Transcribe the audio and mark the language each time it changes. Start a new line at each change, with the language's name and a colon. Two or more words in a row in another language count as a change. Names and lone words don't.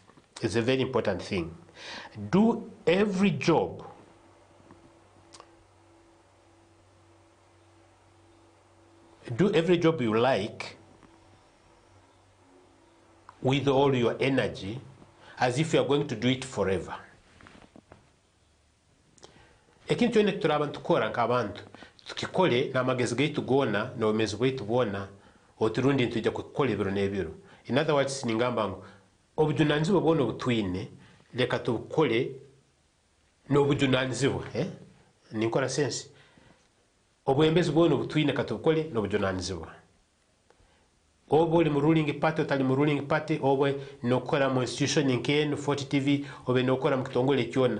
English: It's a very important thing. Do every job you like with all your energy as if you are going to do it forever.
Tooro: Ekintu kyonna turaba ntukora nk'abantu tukikole n'amagezi gaitu gona n'obumezi bwaitu bwona oturundi ntujja kukola ebiro n'ebiro.
English: In other words,
Tooro: ningamba ngo obujunaanizibwa bwona obutwine leka tubukole n'obujunaanizibwa. Ninkola sense. Obwembezi bwona obutwine katubukole n'obujunaanizibwa. Oba oli mu
English: ruling party
Tooro: otali mu
English: ruling party,
Tooro: oba n'okukola mu institution nk'eno Fort TV, oba n'okukola mu kitongole kyonna.